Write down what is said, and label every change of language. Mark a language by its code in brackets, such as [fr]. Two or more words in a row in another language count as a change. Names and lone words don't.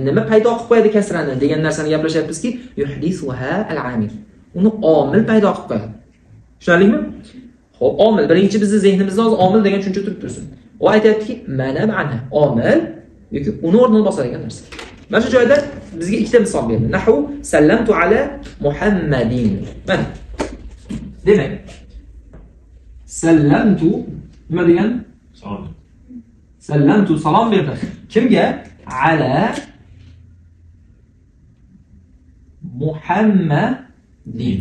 [uz] Nima paydo qilib qo'yadi kasrani degan narsani gaplashyapmizki, [ar] يحدثها العامل. [uz] Uni omil paydo qilib qo'yadi. Tushunarlimi? Xo'p, omil birinchi bizning zehnimizda hozir omil degan tushuncha turib tursin. U aytayaptiki, [ar] ما ناب عنها. [uz] Omil yoki uni o'rnini bosadigan narsa. Mana shu joyda bizga ikkita misol berdi. [ar] نحو سلمت على محمد. [uz] Mana. Demak, sallamtu nima degan? Salom. Sallamtu salom berdi. Kimga? [ar] على محمد.